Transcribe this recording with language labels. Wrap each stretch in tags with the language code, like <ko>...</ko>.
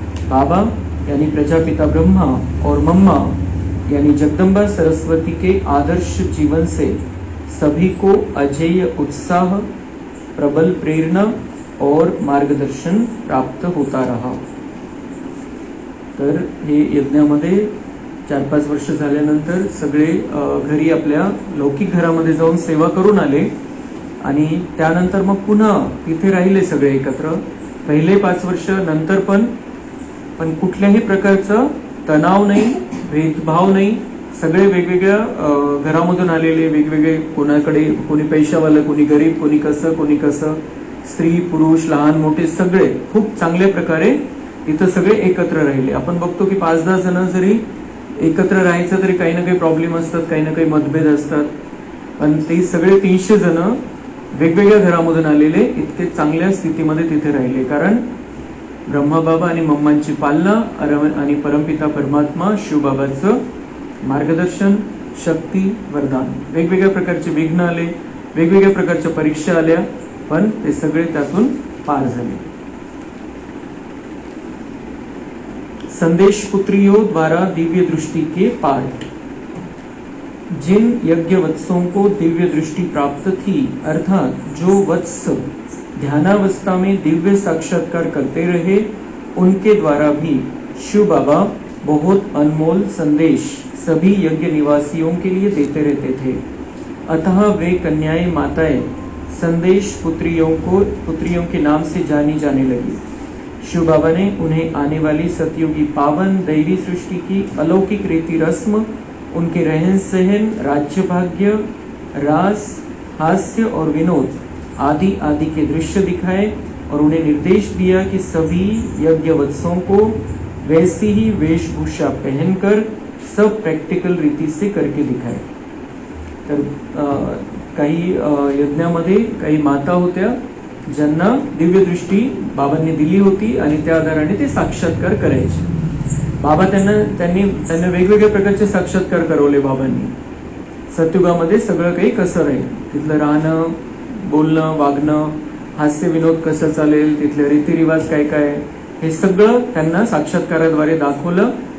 <hi>बाबा यानी प्रजापिता ब्रह्मा और मम्मा यानी जगदम्बा सरस्वती के आदर्श जीवन से सभी को अजेय उत्साह, प्रबल प्रेरणा और मार्गदर्शन प्राप्त होता रहा।</hi> <mr>तर हे यज्ञामध्ये 4-5 वर्ष झाल्यानंतर सगळे घरी आपल्या लौकिक घरामध्ये जाऊन सेवा करून आले आणि त्यानंतर मग पुन्हा तिथे राहिले सगळे एकत्र। पहिले 5 वर्ष नंतर पण कुठल्याही प्रकारचा तणाव नाही, भेदभाव नाही। सगळे वेगवेगळ्या घरामधून आलेले, वेगवेगळे, कोणाकडे कोणी पैशावाला, कोणी गरीब, कोणी कसं, स्त्री पुरुष लहान मोठे सगळे खूप चांगल्या प्रकारे तिथं सगळे एकत्र राहिले। आपण बघतो की 5-10 जण जरी एकत्र राहायचं तरी काही ना काही प्रॉब्लेम असतात, काही ना काही मतभेद असतात, पण ते सगळे 300 जण वेगवेगळ्या घरामधून आलेले इतके चांगल्या स्थितीमध्ये तिथे राहिले, कारण ब्रह्माबाबा आणि मम्मांची पालना आणि परमपिता परमात्मा शिवबाबांचं मार्गदर्शन, शक्ती, वरदान। वेगवेगळ्या प्रकारचे विघ्न आले, वेगवेगळ्या प्रकारच्या परीक्षा आल्या, पण ते सगळे त्यातून पार झाले।</mr> <hi>संदेश पुत्रियों द्वारा दिव्य दृष्टि के पाठ। जिन यज्ञ वत्सों को दिव्य दृष्टि प्राप्त थी, अर्थात जो वत्स ध्यानावस्था में दिव्य साक्षात्कार करते रहे, उनके द्वारा भी शिव बाबा बहुत अनमोल संदेश सभी यज्ञ निवासियों के लिए देते रहते थे। अतः वे कन्याएं माताएं संदेश पुत्रियों के नाम से जानी जाने लगी। शिव बाबा ने उन्हें आने वाली सतयुगी पावन दैवी सृष्टि की अलौकिक रीति रस्म, उनके रहन सहन, राज्य भाग्य, रास, हास्य और विनोद आदि आदि के दृश्य दिखाए और उन्हें निर्देश दिया कि सभी यज्ञवत्सों को वैसी ही वेशभूषा पहनकर सब प्रैक्टिकल रीति से करके दिखाए।</hi> <mr>तर काही यज्ञामध्ये काही माता होत्या ज्यांना दिव्य दृष्टी बाबांनी दिली होती आणि त्या आधाराने ते साक्षात्कार करायचे। बाबा त्यांना वेगवेगळ्या प्रकारचे साक्षात्कार करवले बाबांनी। सतयुगामध्ये सगळं काही कसं राहील, तिथलं राहणं, बोलणं, वागणं, हास्य विनोद कसं चालेल, तिथले रीतिरिवाज काय काय, हे सगळं त्यांना साक्षात्काराद्वारे दाखवलं।</mr>